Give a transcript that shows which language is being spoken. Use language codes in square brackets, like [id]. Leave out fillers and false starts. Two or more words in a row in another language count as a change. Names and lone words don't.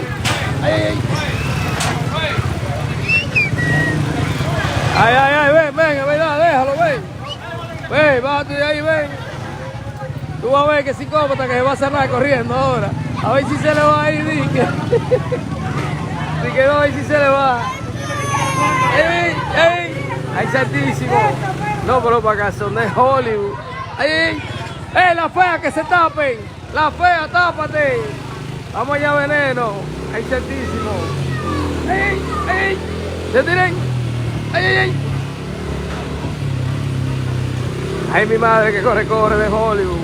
[es] Ay, ay, ay. Ay, ay, ay, ven, venga, déjalo, ven. Ven, bájate de ahí, ven. Tú vas a ver que psicópata que se va a cerrar corriendo ahora. A ver si se le va a ir, dique. Si que no, a ver si se le va. ¡Ey, ey! ¡Ay, santísimo! No, pero para acá son de Hollywood. ¡Ay, ay! ¡Eh, la fea, que se tapen! ¡La fea, tápate! Vamos allá, veneno. ¡Ay, santísimo! ¡Ey, ey! ¡Se tiren! ¡Ay, ay, ay! ¡Ay, mi madre que corre de Hollywood!